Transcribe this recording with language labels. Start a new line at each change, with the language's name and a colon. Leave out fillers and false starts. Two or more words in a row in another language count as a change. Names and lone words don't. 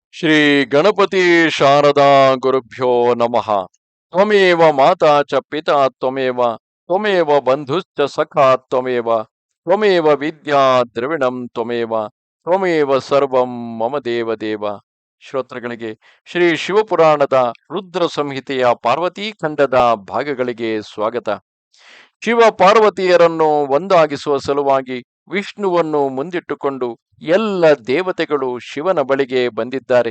Sanskrit: ಶ್ರೀ ಗಣಪತಿ ಶಾರದಾ ಗುರುಭ್ಯೋ ನಮಃ. ತ್ವಮೇವ ಮಾತಾ ಚ ಪಿತಾ ತ್ವಮೇವ ತ್ವಮೇವ ಬಂಧುಶ್ಚ ಸಖಾ ತ್ವಮೇವ ತ್ವಮೇವ ವಿದ್ಯಾ ದ್ರವಿಣಂ ತ್ವಮೇವ ತ್ವಮೇವ ಸರ್ವಂ ಮಮ ದೇವ ದೇವ.
Kannada: ಶ್ರೋತೃಗಳಿಗೆ ಶ್ರೀ ಶಿವಪುರಾಣದ ರುದ್ರ ಸಂಹಿತೆಯ ಪಾರ್ವತೀ ಖಂಡದ ಭಾಗಗಳಿಗೆ ಸ್ವಾಗತ. ಶಿವ ಪಾರ್ವತಿಯರನ್ನು ಒಂದಾಗಿಸುವ ಸಲುವಾಗಿ ವಿಷ್ಣುವನ್ನು ಮುಂದಿಟ್ಟುಕೊಂಡು ಎಲ್ಲ ದೇವತೆಗಳು ಶಿವನ ಬಳಿಗೆ ಬಂದಿದ್ದಾರೆ.